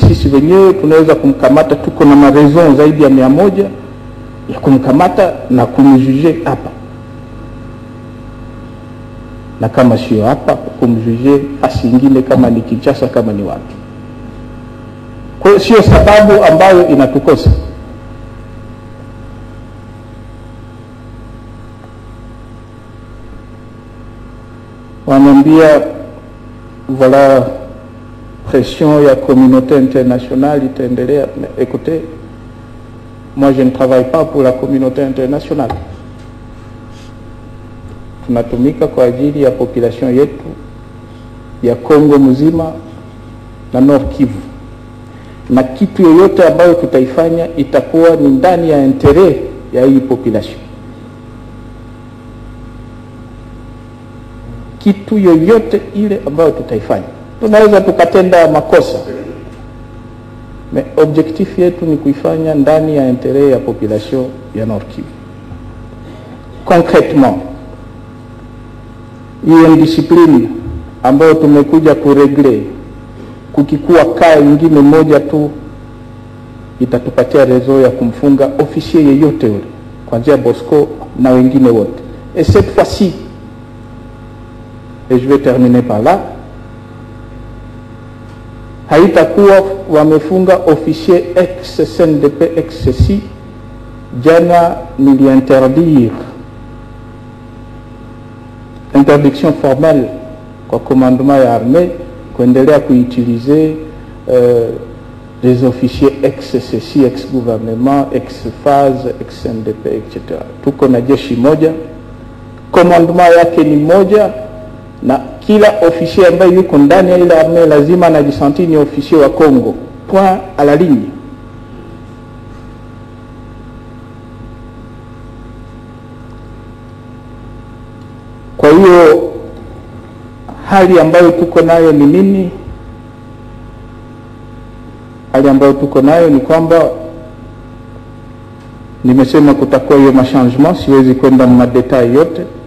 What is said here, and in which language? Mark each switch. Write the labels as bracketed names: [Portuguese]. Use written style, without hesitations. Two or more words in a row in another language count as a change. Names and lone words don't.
[Swahili] Sisi wenyewe tunaweza kumkamata, tuko na mareason zaidi ya 100 ya kumkamata na kumjuger hapa, na kama sio hapa kumjuger fasi nyingine, kama ni Kinshasa, kama ni wapi. Kwa hiyo sio sababu ambayo inatukosa. Wanambia [French] voilà pression [Swahili] ya [French] communauté internationale [Swahili] itaendelea. [French] Écoutez, moi je ne travaille pas pour la communauté internationale. [Swahili] Tunatumika kwa ajili ya population yetu ya Kongo mzima na Nord Kivu, na kitu yoyote ambayo tutaifanya itakuwa ni ndani ya intérêt ya hii population. Kitu yoyote ile ambayo tutaifanya, tunaweza tukatenda makosa, [French] mais objectif [Swahili] yetu ni kuifanya ndani ya intérêt ya population ya Nord Kivu. Concrètement, hiyo discipline ambayo tumekuja kuregle, kukikuwa kaa ingine moja tu itatupatia rezo ya kumfunga officier yeyote yule kuanzia Bosco na wengine wote. [French] Et cette fois-ci, et je vais terminer par là, [Swahili] haitakuwa wamefunga [French] officier ex CNDP ex ceci. [Swahili] Jana niliinterdire, [French] interdiction formelle [Swahili] kwa commandement ya armée kuendelea kuutiliser [French] les officiers ex ceci, ex gouvernement, ex phase, ex CNDP, etc. [Swahili] Tuko na jeshi moja, commandement yake ni moja, na kila officier ambaye yuko ndani ya ile armée lazima anajisanti ni officier wa Congo, [French] point à la ligne. [Swahili] Kwa hiyo hali ambayo tuko nayo ni nini? Hali ambayo tuko nayo ni kwamba nimesema kutakuwa hiyo machangement, siwezi kwenda na detail yote.